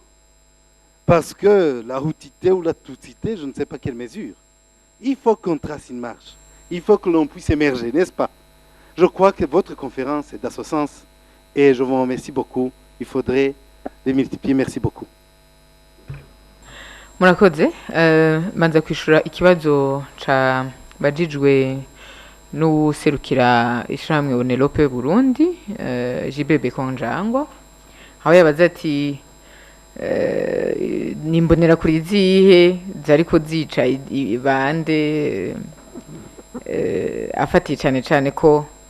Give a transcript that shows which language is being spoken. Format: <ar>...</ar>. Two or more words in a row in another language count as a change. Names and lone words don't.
<fr>Parce que la routité ou la toutité, je ne sais pas quelle mesure, il faut qu'on trace une marge, il faut que l'on puisse émerger, n'est-ce pas? Je crois que votre conférence est dans ce sens et je vous remercie beaucoup. Il faudrait les multiplier. Merci beaucoup.</fr> <rn>murakoze manza kwishura ikibazo ca bajijwe n'userukira ishyirahamwe Onelope Burundi JBB Konjangwa aho yabaza ati nimbonera kuri izihe zariko zica bande afatiye cyane cyane ko</rn>